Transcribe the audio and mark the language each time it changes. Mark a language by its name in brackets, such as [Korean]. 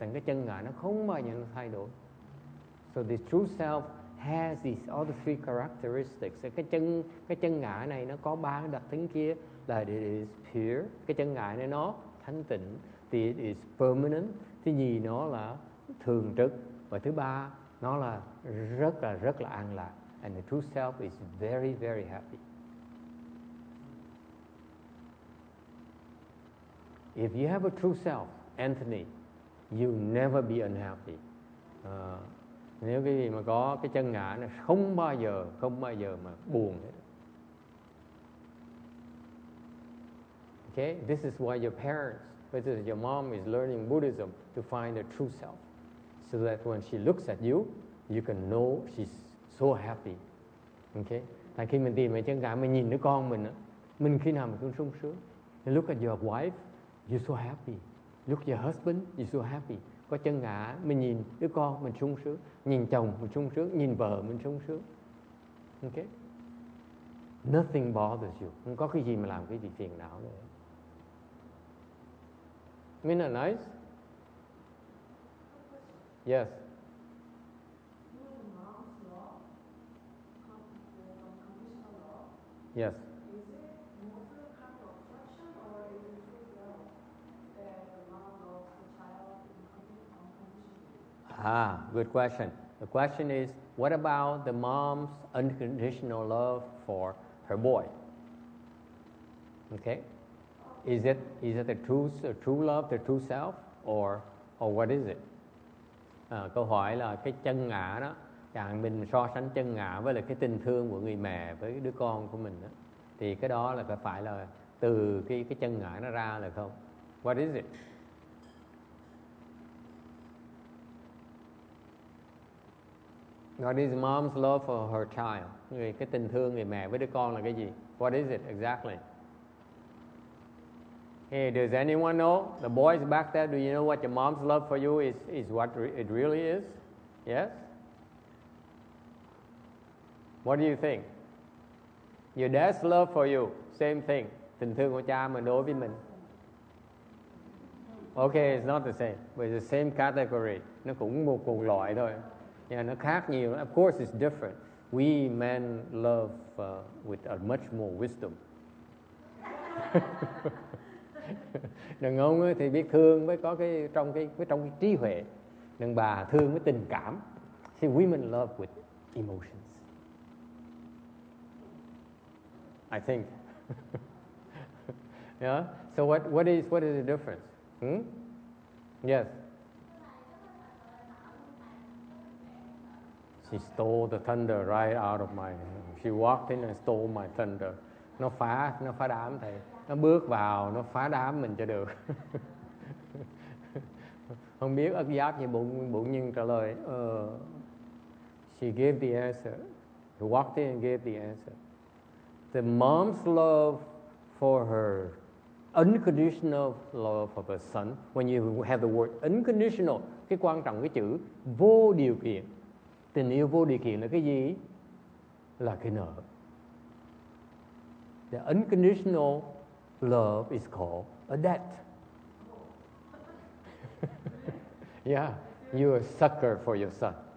[Vietnamese] Thành cái chân ngã nó không bao giờ nó thay đổi. [English] So the true self has these other three characteristics. [Vietnamese] Cái chân ngã này nó có ba cái đặc tính kia là [English] it is pure. [Vietnamese] Cái chân ngã này nó thanh tịnh. [English] It is permanent. [Vietnamese] Thứ nhì nó là thường trực. Và thứ ba nó là rất là an lạc. [English] And the true self is very, very happy. If you have a true self, Anthony, you'll never be unhappy. [Vietnamese] Nếu cái gì mà có cái chân ngã nó không bao giờ mà buồn hết. [English] Okay, this is why your parents, whether your mom is learning Buddhism to find a true self, so that when she looks at you, you can know she's so happy. [Vietnamese] Okay, tại khi mình tìm cái chân ngã, mình nhìn đứa con mình khi nào mình cũng sung sướng. [English] You look at your wife, you're so happy. Look at your husband, you're so happy. [Vietnamese] Có chân ngã, mình nhìn đứa con mình sung sướng, nhìn chồng mình sung sướng, nhìn vợ mình sung sướng. Okay? [English] Nothing bothers you. [Vietnamese] Không có cái gì mà làm cái gì phiền não nữa. [English] Isn't that nice? Yes. Yes. Good question. The question is, what about the mom's unconditional love for her boy? Okay, is it a true love, the true self, or what is it? [Vietnamese] Câu hỏi là cái chân ngã đó, chẳng mình so sánh chân ngã với là cái tình thương của người mẹ với đứa con của mình đó, thì cái đó là phải là từ cái chân ngã nó ra là không? [English] What is it? What is mom's love for her child? [Vietnamese] Cái tình thương người mẹ với đứa con là cái gì? [English] What is it exactly? Hey, does anyone know? The boys back there, do you know what your mom's love for you is what it really is? Yes? What do you think? Your dad's love for you, same thing. [Vietnamese] Tình thương của cha mình đối với mình. [English] Okay, it's not the same, but it's the same category. [Vietnamese] Nó cũng một cùng loại thôi. Yeah, nó khác nhiều. [English] Of course it's different. We men love with a much more wisdom. [Vietnamese] Đàn ông thì biết thương với có cái trong cái trí huệ. Đàn bà thương với tình cảm. [English] See, women love with emotions. I think. Yeah. So what is the difference? Yes. She stole the thunder right out of my. She walked in and stole my thunder. [Vietnamese] Nó phá đám thầy. Nó bước vào, nó phá đám mình cho được. Không biết ất giáp như bụng nhân trả lời. [English] She gave the answer. He walked in and gave the answer. The mom's love for her unconditional love for her son. When you have the word unconditional, [Vietnamese] cái quan trọng cái chữ vô điều kiện. Tình yêu vô điều kiện là cái gì? Là cái nợ. [English] The unconditional love is called a debt. Yeah, you're a sucker for your son.